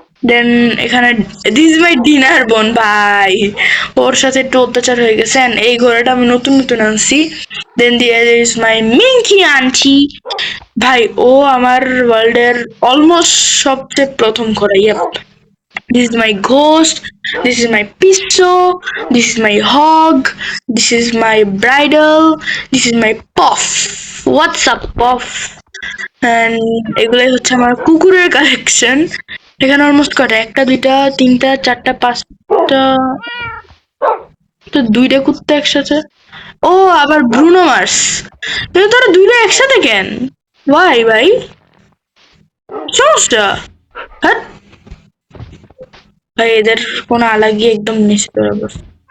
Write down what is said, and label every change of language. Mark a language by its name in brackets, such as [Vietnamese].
[Bangla] দেন এখানে this my dinner বোন, ভাই ওর সাথে একটু অত্যাচার হয়ে গেছে। এই ঘোড়াটা আমি নতুন নতুন আনছি। [English] then there is my [Bangla] মিঙ্কি আনছি, ভাই ও আমার ওয়ার্ল্ডের অলমোস্ট সবচেয়ে প্রথম ঘোড়া। [English] Yup, this is my ghost, this is my piso, this is my hog, this is my bridal, this is my puff. What's up puff? [Bangla] And এগুলাই হচ্ছে আমার কুকুরের কালেকশন। এখানে অলমোস্ট কটা, একটা দুইটা তিনটা চারটা পাঁচটা, তো দুইটা কুত্তা একসাথে। ও আবার ব্রুনো মার্স, কিন্তু তারা দুইটা একসাথে কেন, ওয়াই ভাই সমস্যা, হ্যাঁ ভাই এদের কোনো আলাগই একদম নিশ্চিত অবস্থা।